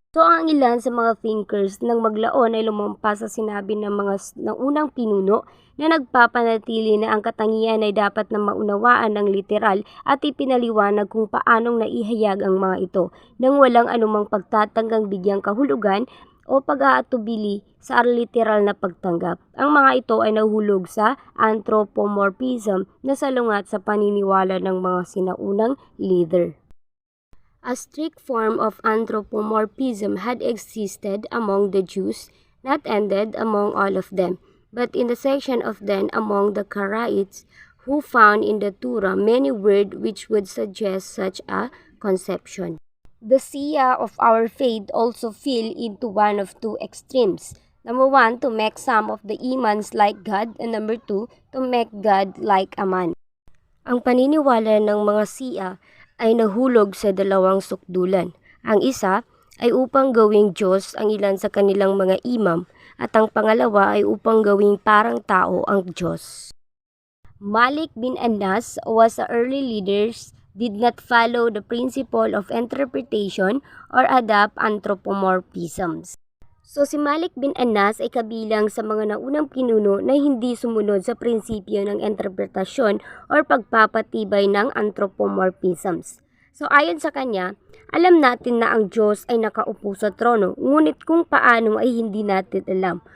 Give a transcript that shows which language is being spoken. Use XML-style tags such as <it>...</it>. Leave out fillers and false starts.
<tl>So ang ilan sa mga thinkers nang maglaon ay lumampas sa sinabi ng mga unang pinuno na nagpapanatili na ang katangian ay dapat na maunawaan ng literal at ipinaliwanag kung paanong naihayag ang mga ito nang walang anumang pagtatanggang bigyang kahulugan o pag-aatubili sa literal na pagtanggap. Ang mga ito ay nahulog sa anthropomorphism na salungat sa paniniwala ng mga sinaunang leader.</tl> <en>A strict form of anthropomorphism had existed among the Jews, not ended among all of them, but in the section of them among the Karaites, who found in the Torah many words which would suggest such a conception. The Shia of our faith also fell into one of two extremes. Number one, to make some of the imams like God, and number two, to make God like a man.</en> <tl>Ang paniniwala ng mga Shia ay nahulog sa dalawang sukdulan. Ang isa ay upang gawing Diyos ang ilan sa kanilang mga imam at ang pangalawa ay upang gawing parang tao ang Diyos.</tl> <en>Malik bin Anas was the early leaders did not follow the principle of interpretation or adopt anthropomorphisms.</en> <tl>So si Malik bin Anas ay kabilang sa mga naunang pinuno na hindi sumunod sa prinsipyo ng interpretasyon or pagpapatibay ng anthropomorphisms. So ayon sa kanya, alam natin na ang Diyos ay nakaupo sa trono, ngunit kung paano ay hindi natin alam.</tl>